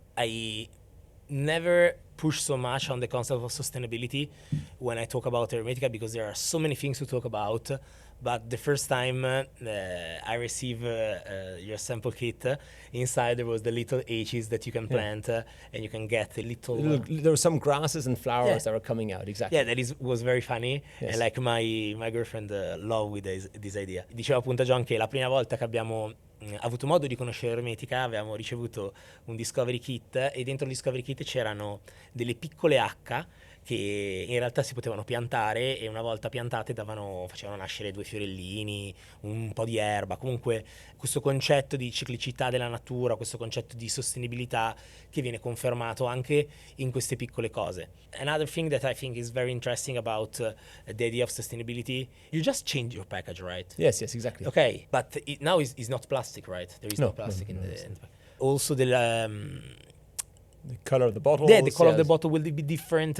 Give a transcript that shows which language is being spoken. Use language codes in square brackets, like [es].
[en] I never push so much on the concept of sustainability when I talk about Hermetica, because there are so many things to talk about. But the first time I received your sample kit, inside there was the little H's that you can plant and you can get a little... There were some grasses and flowers that were coming out, exactly. Yeah, was very funny. Yes. [it] And like my girlfriend loved with this idea. Diceva appunto John che la prima volta che abbiamo ha avuto modo di conoscere Hermetica, avevamo ricevuto un Discovery Kit e dentro il Discovery Kit c'erano delle piccole H che in realtà si potevano piantare e una volta piantate facevano nascere 2 fiorellini, un po' di erba. Comunque questo concetto di ciclicità della natura, questo concetto di sostenibilità che viene confermato anche in queste piccole cose. [en] Another thing that I think is very interesting about the idea of sustainability, you just change your package, right? Yes, exactly. Okay, but now it's not plastic, right? There is no plastic in the... Also the color of the bottle. Yeah, the color of the bottle will be different.